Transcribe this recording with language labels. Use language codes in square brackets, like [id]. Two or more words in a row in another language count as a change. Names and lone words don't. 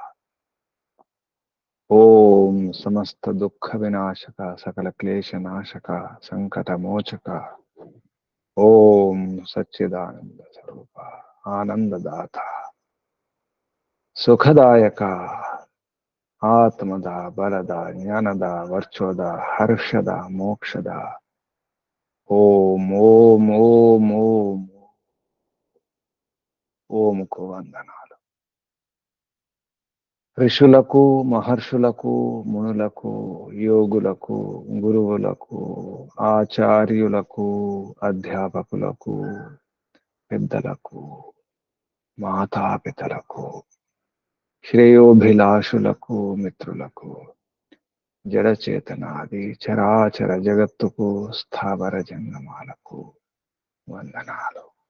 [te] ఓం సమస్త దుఃఖ వినాశక సకల క్లేశ నాశక సంకట మోచక ఓం సచ్చిదానంద స్వరూప ఆనందదాత సుఖదాయక [sa] ಆತ್ಮದ ಬಲದ ಜ್ಞಾನದ ವರ್ಚೋದ ಹರ್ಷದ ಮೋಕ್ಷದ [te] ಓಂ ಓಂ ಓಂ ಓಂ ఓంకు వందనాలు. ఋషులకు మహర్షులకు మునులకు యోగులకు గురువులకు ఆచార్యులకు అధ్యాపకులకు పెద్దలకు మాతాపితలకు శ్రేయోభిలాషులకు మిత్రులకు జడచేతనాది చరాచర జగత్తుకు స్థావర జంగమాలకు వందనాలు.